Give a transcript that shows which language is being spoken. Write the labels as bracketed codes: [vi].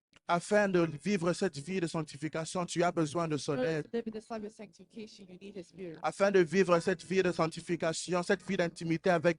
[fr] afin de vivre cette vie de sanctification, tu as besoin de son [en] in order [fr] aide. [en] to live in this life of sanctification, you need His Spirit. [fr] Afin de vivre cette vie de sanctification, cette vie d'intimité avec